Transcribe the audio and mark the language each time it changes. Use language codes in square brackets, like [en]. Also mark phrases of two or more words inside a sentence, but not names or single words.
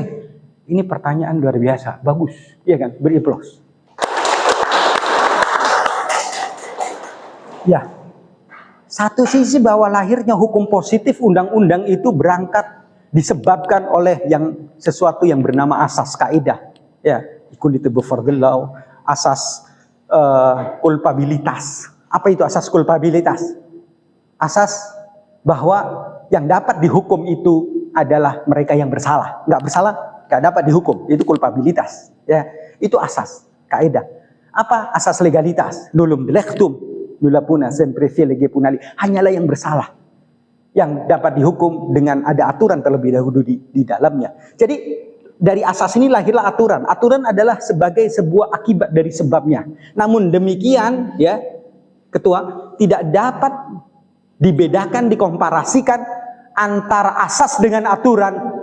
[id] Ini pertanyaan luar biasa, bagus, iya kan? Beri aplaus. Ya, satu sisi bahwa lahirnya hukum positif undang-undang itu berangkat disebabkan oleh yang sesuatu yang bernama asas kaidah. Ya, [en] equality before the law, [id] asas kulpabilitas. Apa itu asas kulpabilitas? Asas bahwa yang dapat dihukum itu adalah mereka yang bersalah. Nggak bersalah, nggak dapat dihukum. Itu kulpabilitas. Ya, itu asas kaidah. Apa asas legalitas? [la] Nullum delectum, nulla puna sempre lege punali. Hanyalah yang bersalah yang dapat dihukum dengan ada aturan terlebih dahulu di dalamnya. Jadi dari asas ini lahirlah aturan. Aturan adalah sebagai sebuah akibat dari sebabnya. Namun demikian, ya, ketua, tidak dapat dibedakan, dikomparasikan antara asas dengan aturan.